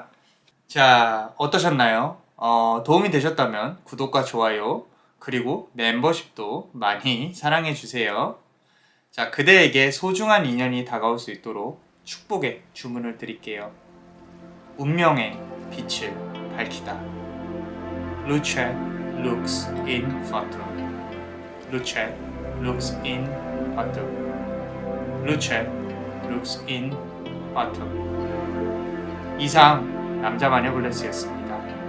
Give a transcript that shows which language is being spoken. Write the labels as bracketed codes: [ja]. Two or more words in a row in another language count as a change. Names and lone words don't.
[ko] 자, 어떠셨나요? 도움이 되셨다면 구독과 좋아요 그리고 멤버십도 많이 사랑해주세요. 자, 그대에게 소중한 인연이 다가올 수 있도록 축복의 주문을 드릴게요. 운명의 빛을 밝히다. [la] Luchet lux in fatum. Luchet lux in fatum. Luchet lux in fatum. [ko] 이상 남자 마녀 블레스였습니다.